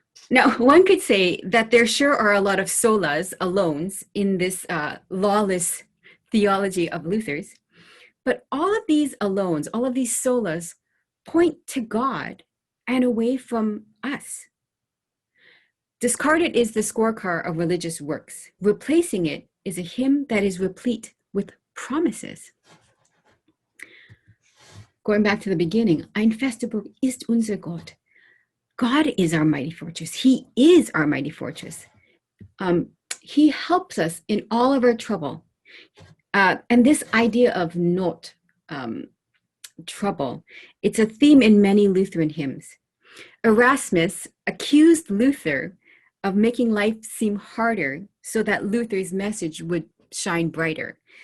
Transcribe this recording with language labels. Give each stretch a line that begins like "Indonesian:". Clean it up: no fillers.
English: Now, one could say that there sure are a lot of solas, alones, in this lawless theology of Luther's, but all of these alones, all of these solas, point to God and away from us. Discarded is the scorecard of religious works. Replacing it is a hymn that is replete with promises. Going back to the beginning,
German: Ein feste Burg ist unser Gott.
English: God is our mighty fortress. He is our mighty fortress. He helps us in all of our trouble. And this idea of not trouble, it's a theme in many Lutheran hymns. Erasmus accused Luther of making life seem harder so that Luther's message would shine brighter.